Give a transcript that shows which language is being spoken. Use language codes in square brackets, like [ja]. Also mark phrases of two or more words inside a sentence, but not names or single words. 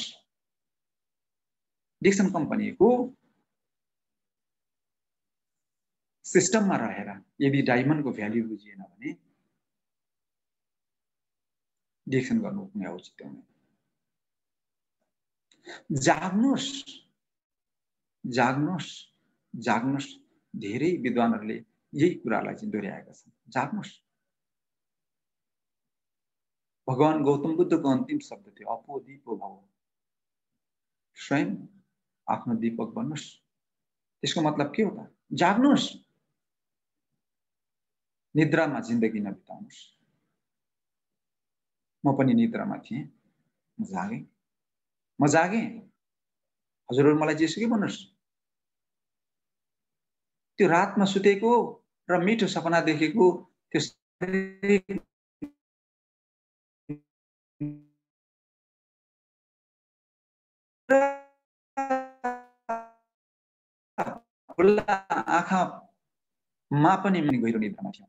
[ne] डिएक्सन कम्पनीको सिस्टममा रहेर यदि डायमन्डको भ्यालु बुझिएन भने डिएक्सन गर्नु कुनै औचित्य हुँदैन। जाग्नुहोस्, जाग्नुहोस्, जाग्नुहोस्। धेरै विद्वानहरूले यही कुरालाई चाहिँ दोहोऱ्याएका छन्। जाग्नुहोस्। भगवान गौतम बुद्धको अन्तिम शब्द थियो, [pi] अपो दीपो भव। [ne] स्वयं आफ्नो दीपक बन्नुहोस्। त्यसको मतलब के हो त? जाग्नुहोस्। निद्रामा जिन्दगी नबिताउनुहोस्। म पनि निद्रामा थिएँ, म जागेँ। हजुरहरू मलाई जेसुकै भन्नुहोस्। त्यो रातमा सुतेको र मिठो सपना देखेको त्यो आँखामा पनि गहिरो निद्रामा थियो।